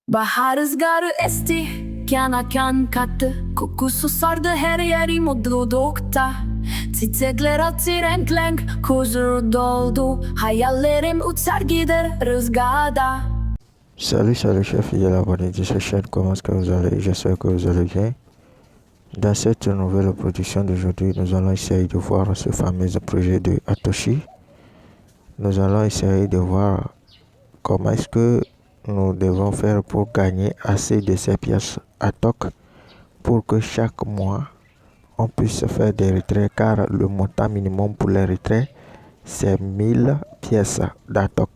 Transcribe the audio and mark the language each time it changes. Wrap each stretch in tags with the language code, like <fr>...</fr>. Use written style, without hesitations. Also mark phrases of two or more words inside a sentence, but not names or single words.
<tr>Bahar rüzgarı esti, kana kan kattı. Kokusu sardı her yeri mutlulukta. Çiçekler açtı renk renk, huzur doldu. Hayallerim uçar gider rüzgarda.</tr> <fr>Salut chers fidèles abonnés de cette chaîne, comment est-ce que vous allez? J'espère que vous allez bien. Dans cette nouvelle production d'aujourd'hui, nous allons essayer de voir ce fameux projet de Atoshi. Nous allons essayer de voir comment est-ce que nous devons faire pour gagner assez de ces pièces ATOC pour que chaque mois on puisse faire des retraits, car le montant minimum pour les retraits c'est 1000 pièces d'ATOC.</fr>